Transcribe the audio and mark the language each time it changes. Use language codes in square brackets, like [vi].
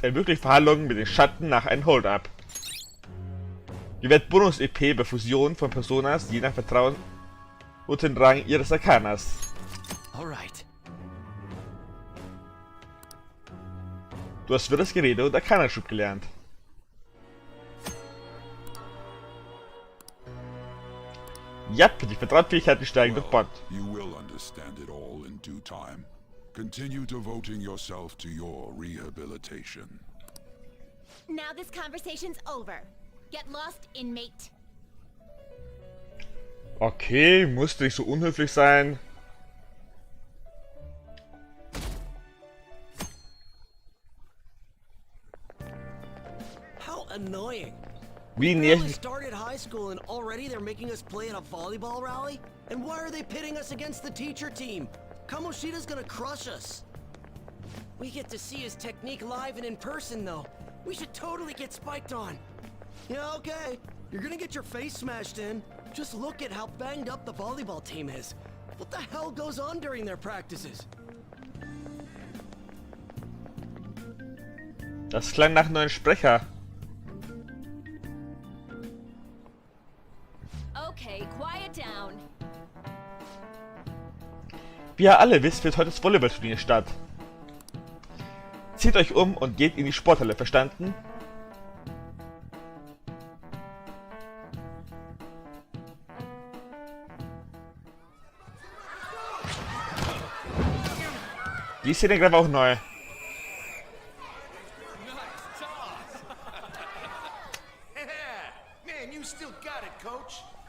[de] Ermöglicht Verhandlungen mit den Schatten nach einem Hold-Up. Gewährt Bonus-EP bei Fusion von Personas je nach Vertrauen und den Rang ihres Arkanas. [en] Alright. [de] Du hast wirres Gerede und Arkanaschub gelernt. Jap, die Vertrauensfähigkeiten steigen durch Bond. [en] You will understand it all in due time. Continue devoting yourself to your rehabilitation. Now this conversation's over. Get lost, inmate. [de] Okay, musste ich so unhöflich sein. [en] annoying. [de] Wie [en] We [de] nervig. [en] started high school and already they're making us play in a volleyball rally? And why are they pitting us against the teacher team? Kamoshida's gonna crush us. We get to see his technique live and in person though. We should totally get spiked on. Yeah, okay. You're gonna get your face smashed in. Just look at how banged up the volleyball team is. What the hell goes on during their practices? [de] Das klang nach neuen Sprecher. [en] Okay, quiet down. [de] Wie ihr alle wisst, findet heute das Volleyballturnier statt. Zieht euch um und geht in die Sporthalle, verstanden? Die Szene gerade auch neu. [en] Man, you still got it, coach.